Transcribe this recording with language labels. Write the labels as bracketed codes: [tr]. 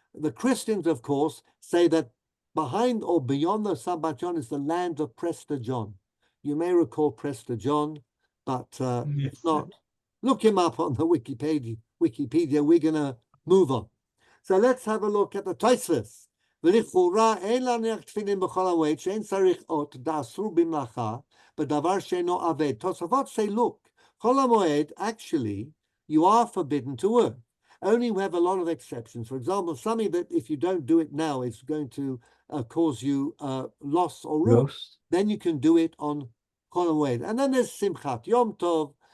[en] The Christians, of course, say that behind or beyond the Sambatyon is the land of Prester John. You may recall Prester John, but if not, look him up on the Wikipedia. We're going to move on. So let's have a look at the Tosfos. [he] ולכאורה אין להניח תפילין בכל המועד שאין צריך אות דאסור במלאכה בדבר שאינו עבד. [en] תוספות say, look, כל המועד, actually, you are forbidden to work. Only we have a lot of exceptions. For example, something that if you don't do it now is going to cause you loss or ruin, then you can do it on Chol HaMoed. And then there's Simchat Yom Tov,